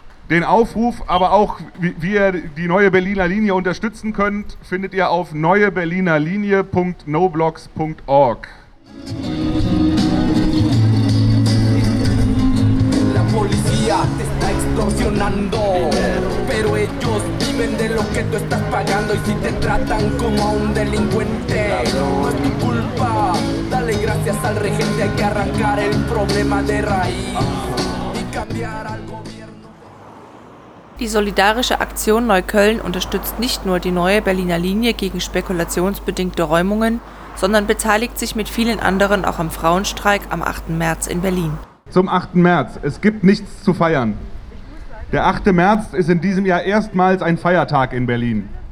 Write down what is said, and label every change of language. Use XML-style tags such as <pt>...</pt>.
<de>Den Aufruf, aber auch wie ihr die neue Berliner Linie unterstützen könnt, findet ihr auf neueberlinerlinie.noblogs.org.</de> <es>La policía te está extorsionando, pero ellos viven de lo que tú estás pagando y si te tratan como a un delincuente, no es tu culpa. Dale gracias al regente, hay que arrancar el problema de raíz y cambiar al gobierno.</es> <de>Die solidarische Aktion Neukölln unterstützt nicht nur die neue Berliner Linie gegen spekulationsbedingte Räumungen, sondern beteiligt sich mit vielen anderen auch am Frauenstreik am 8. März in Berlin. Zum 8. März. Es gibt nichts zu feiern. Der 8. März ist in diesem Jahr erstmals ein Feiertag in Berlin.</de>